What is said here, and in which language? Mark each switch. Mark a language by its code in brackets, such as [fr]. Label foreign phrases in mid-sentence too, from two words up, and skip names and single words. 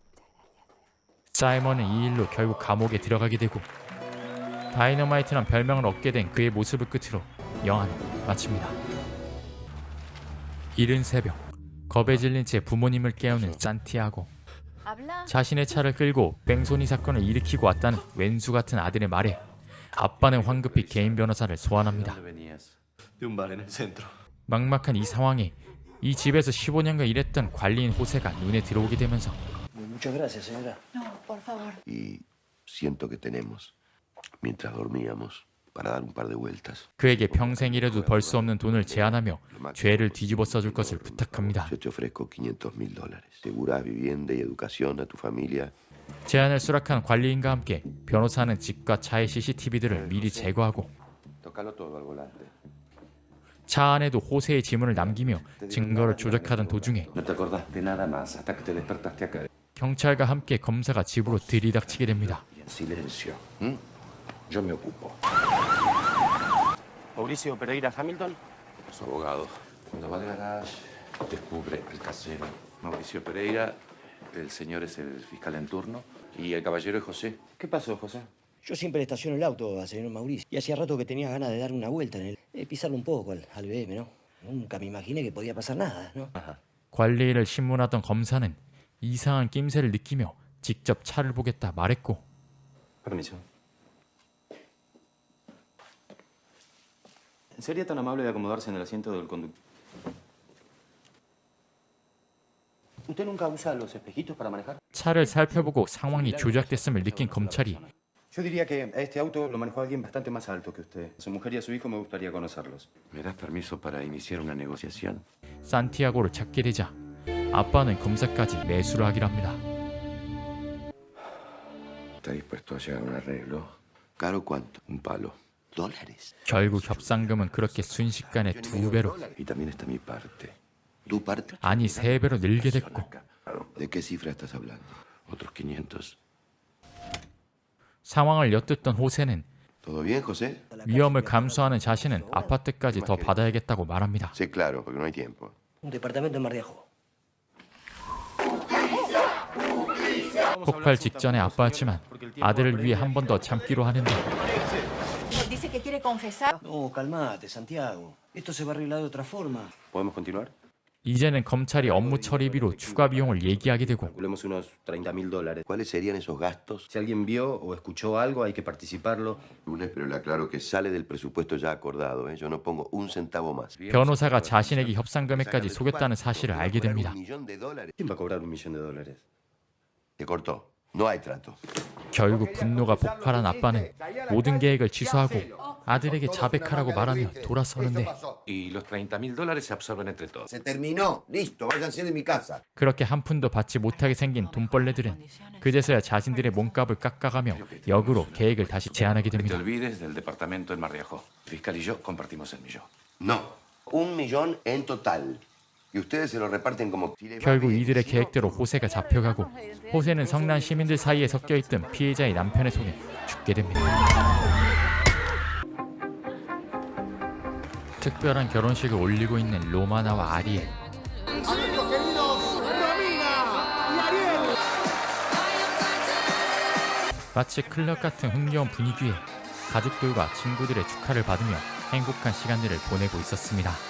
[ko] 사이먼은 이 일로 결국 감옥에 들어가게 되고 다이너마이트란 별명을 얻게 된 그의 모습을 끝으로 영화는 마칩니다. 이른 새벽 겁에 질린 채 부모님을 깨우는 산티아고. 자신의 차를 끌고 뺑소니 사건을 일으키고 왔다는 왼수 같은 아들의 말에 아빠는 황급히 개인 변호사를 소환합니다. [es] De un bar en el centro. [ko] 막막한 이 상황에 이 집에서 15년간 일했던 관리인 호세가 눈에 들어오게 되면서 [es] Muchas gracias, señora. No, por favor. Y siento que tenemos, mientras dormíamos, para dar un par de vueltas. [ko] 그에게 평생 일해도 벌 수 없는 돈을 제안하며 죄를 뒤집어 써줄 것을 부탁합니다. [es] Yo te ofrezco $500,000. Seguras vivienda y educación a tu familia. [ko] 제안을 수락한 관리인과 함께 변호사는 집과 차의 CCTV들을 미리 제거하고 [es] Tócalo todo al volante. [ko] 차 안에도 호세의 지문을 남기며 증거를 조작하던 도중에 [es] No te acordás de nada más hasta que te despertaste acá. [ko] 경찰과 함께 검사가 집으로 들이닥치게 됩니다. [es] Y en silencio. ¿M? Yo me ocupo. Mauricio Pereira Hamilton. Su abogado. Cuando va al garage, descubre el casero. Mauricio Pereira, el señor es el fiscal en turno, y el caballero es José. ¿Qué pasó, José? Yo siempre estaciono el auto al señor Mauricio. Y hacía rato que tenía ganas de dar una vuelta en él. Pisarlo un poco al BM, ¿no? Nunca me imaginé que podía pasar nada, ¿no? [ko] 관리인을 신문하던 검사는 이상한 낌새를 느끼며 직접 차를 보겠다 말했고 [es] Permiso. ¿Sería tan amable de acomodarse en el asiento del conductor? ¿Usted nunca usa los espejitos para manejar? [ko] 차를 살펴보고 상황이 조작됐음을 느낀 검찰이 [es] Yo diría que a este auto lo manejó alguien bastante más alto que usted. A su mujer y a su hijo me gustaría conocerlos. ¿Me das permiso para iniciar una negociación? [ko] 산티아고를 찾게 되자 아빠는 검사까지 매수를 하기로 합니다. [es] ¿Está dispuesto a llegar a un arreglo? ¿Caro cuánto? Un palo. ¿Dólares? [ko] 결국 협상금은 그렇게 순식간에 2배로 [es] Y también está mi parte. ¿Tu parte? [ko] 아니 3배로 늘게 됐고 [es] ¿De qué cifra estás hablando? Otros 500. [ko] 상황을 엿듣던 호세는 [es] ¿Todo bien, José? [ko] 위험을 감수하는 자신은 아파트까지 더 받아야겠다고 말합니다. [es] Sí, claro, porque no hay tiempo. Un departamento en Mar de Ajó. [ko] 폭발 직전에 아빠였지만 아들을 위해 한 번 더 참기로 하는데 [es] Dice que quiere confesar. No, calmate, Santiago. Esto se va a arreglar de otra forma. ¿Podemos continuar? [ko] 이제는 검찰이 업무 처리비로 추가 비용을 얘기하게 되고 [es] Calculemos unos $30,000. ¿Cuáles serían esos gastos? Si alguien vio o escuchó algo, hay que participarlo. Lunes, pero le aclaro que sale del presupuesto ya acordado, ¿eh? Yo no pongo un centavo más. [ko] 변호사가 자신에게 협상 금액까지 속였다는 사실을 알게 됩니다. [es] $1,000,000. ¿Quién va a cobrar $1,000,000? Se cortó. No hay trato. [ko] 결국 분노가 폭발한 아빠는 모든 계획을 취소하고 아들에게 자백하라고 말하며 돌아서는데 [es] Y los $30,000 se absorben entre todos. Se terminó. Listo, váyanse de mi casa. [ko] 그렇게 한 푼도 받지 못하게 생긴 돈벌레들은 그제서야 자신들의 몸값을 깎아가며 역으로 계획을 다시 제안하게 [es] No te [ko] 됩니다. [es] olvides del departamento en Mar de Ajó. Fiscal y yo compartimos el millón. No. $1,000,000 en total. Y ustedes se lo reparten como... si les va [ko] 결국 [es] bien, [ko] 이들의 [es] si no, [ko] 계획대로 호세가 잡혀가고 호세는 성난 시민들 사이에 섞여있던 피해자의 남편의 손에 죽게 됩니다. 특별한 결혼식을 올리고 있는 로마나와 아리엘. 마치 클럽 같은 흥겨운 분위기에 가족들과 친구들의 축하를 받으며 행복한 시간들을 보내고 있었습니다.